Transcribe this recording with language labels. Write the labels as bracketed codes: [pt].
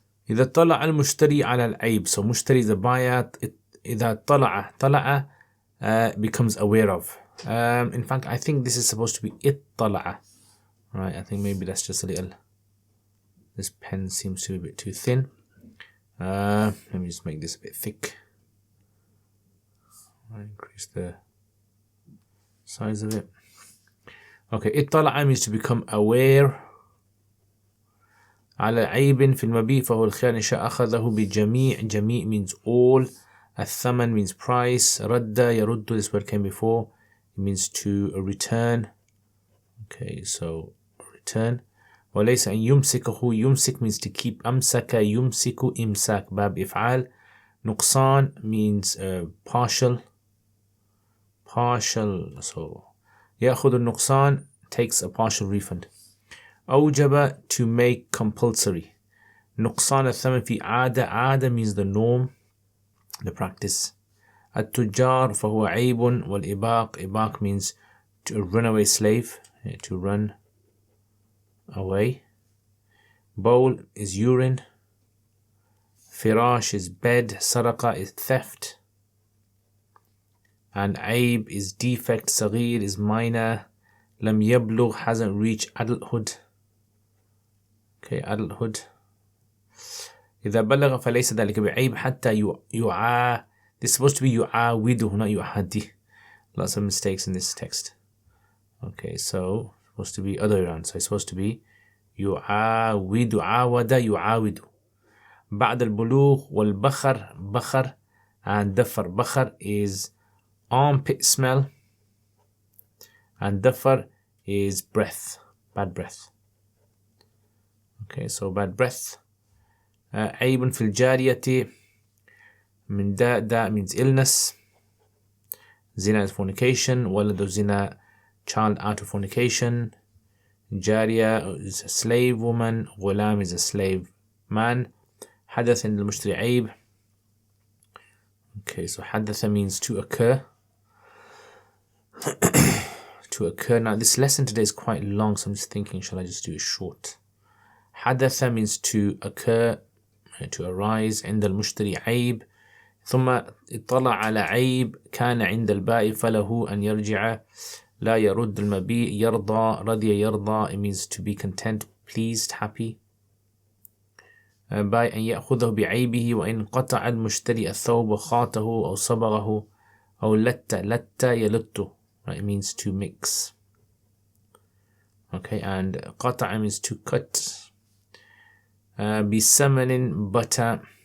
[ar] إذا طلع المشتري على العيب. [en] So mushtari is the buyer. [ar] إذا طلع [en] becomes aware of. In fact, I think this is supposed to be اطلع. Right, I think maybe that's just a little. This pen seems to be a bit too thin. Let me just make this a bit thick. I'll increase the size of it. Okay, اطلع means to become aware. [ar] على عيب في المبيع فهو الخيار إن شاء أخذه بجميع. [en] جميع means all. الثمن means price. [ar] رد يرد, [en] this word came before. It means to return. Okay, so return. [ar] وليس أن يمسكه. [en] يمسك means to keep. [ar] أمسك يمسك إمساك باب إفعال. [en] نقصان means partial. So [ar] يأخذ النقصان [en] takes a partial refund. أوجب to make compulsory. [ar] نقصان الثمن في عادة. [en] عادة means the norm, the practice. [ar] التجار فهو عيب. والإباق. [en] إباق means to run away slave, to run away. Bowl is urine. فراش is bed. سرقة is theft. And عيب is defect. صغير is minor. [ar] لم يبلغ [en] hasn't reached adulthood. Okay, adulthood. [ar] إذا بلغ فليس ذلك بعيب حتى يعا. [en] This is supposed to be يعاوده, not يعادي. Lots of mistakes in this text. Okay, so supposed to be other way around. So it's supposed to be يعاود. [ar] عاود يعاود. بعد البلوغ والبخر. بخر and دفر. [en] بخر is armpit smell, and dafar is breath, bad breath. Okay, so bad breath. [ar] عيب في الجارية من داء [en] means illness. Zina is fornication. ولد zina, child out of fornication. جارية is a slave woman. غلام is a slave man. [ar] حدث عند المشتري عيب. [en] Okay, so حدث means to occur. To occur. Now this lesson today is quite long, so I'm just thinking, shall I just do it short? حدث means to occur, to arise. [ar] عند المشتري عيب. ثم اطلع على عيب كان عند البائع فله أن يرجع. لا يرد المبيع. يرضى. رضي يرضى, [en] it means to be content, pleased, happy. [ar] by أن يأخذه بعيبه. وإن قطع المشتري الثوب وخاطه أو صبغه أو لت يلت. [en] Right, it means to mix. Okay, and قطع means to cut. بثمن butter.